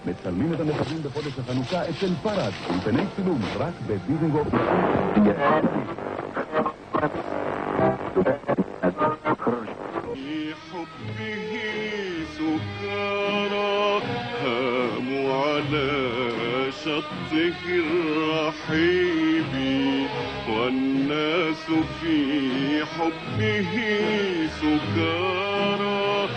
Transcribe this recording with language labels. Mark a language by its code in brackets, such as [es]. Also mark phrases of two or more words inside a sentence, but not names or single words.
[he] מצלמים את המחבלים בחודש החנוכה אצל פרד, אולפני צילום רק בדיזנגוף. [ar] هاموا على شطه الرحيب والناس في حبه سكارى.